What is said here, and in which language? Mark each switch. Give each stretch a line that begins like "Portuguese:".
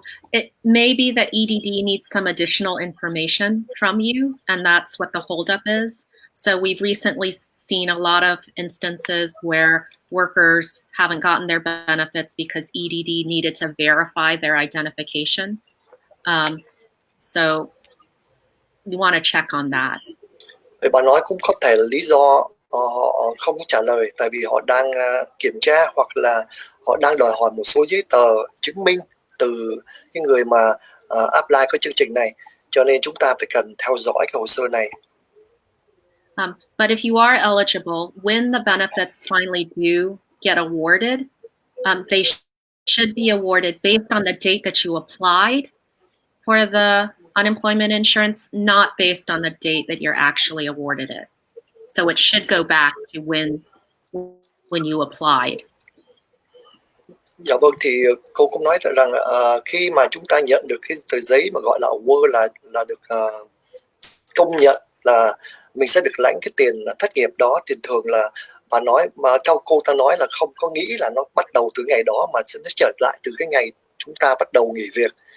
English: It may be that EDD needs some additional information from you, and that's what the holdup is. So we've recently seen a lot of instances where workers haven't gotten their benefits because EDD needed to verify their identification. So you want to check on that.
Vietnamese: Thì bà nói cũng có thể là lý do họ không trả lời tại vì họ đang kiểm tra hoặc là họ đang đòi hỏi một số giấy tờ chứng minh từ cái người mà apply cái chương trình này, cho nên chúng ta phải cần theo dõi cái hồ sơ này.
English: But if you are eligible, when the benefits finally do get awarded, they should be awarded based on the date that you applied for the unemployment insurance, not based on the date that you're actually awarded it. So it should go back to when you applied.
Vietnamese: Dạ vâng, thì cô cũng nói rằng khi mà chúng ta nhận được cái tờ giấy mà gọi là award là được công nhận là mình sẽ được lãnh cái tiền thất nghiệp đó, thì thường là bà nói mà theo cô ta nói là không có nghĩ là nó bắt đầu từ ngày đó mà sẽ trở lại từ cái ngày chúng ta bắt đầu nghỉ việc.